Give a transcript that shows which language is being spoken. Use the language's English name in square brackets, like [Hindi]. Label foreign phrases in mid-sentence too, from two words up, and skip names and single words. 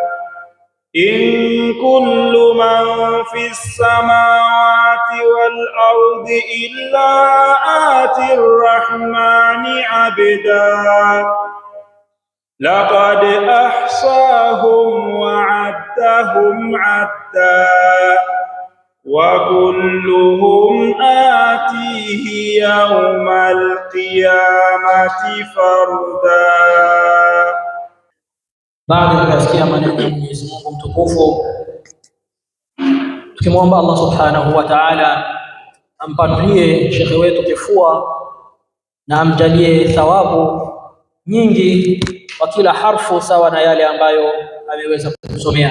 [Arabic] إن كل من في السماوات والأرض إلا آتي الرحمن عبدا لقد أحصاهم وعدهم عدا وكلهم آتيه يوم القيامة فردا. [Swahili] Baada ya kusikia maneno ya Mwenyezi Mungu mtukufu, tukimwomba Allah [Arabic] سبحانه وتعالى [Swahili] ampanulie shekhe wetu kifua na amjalie thawabu nyingi kwa kila harfu sawa na yale ambayo ameweza kusomea.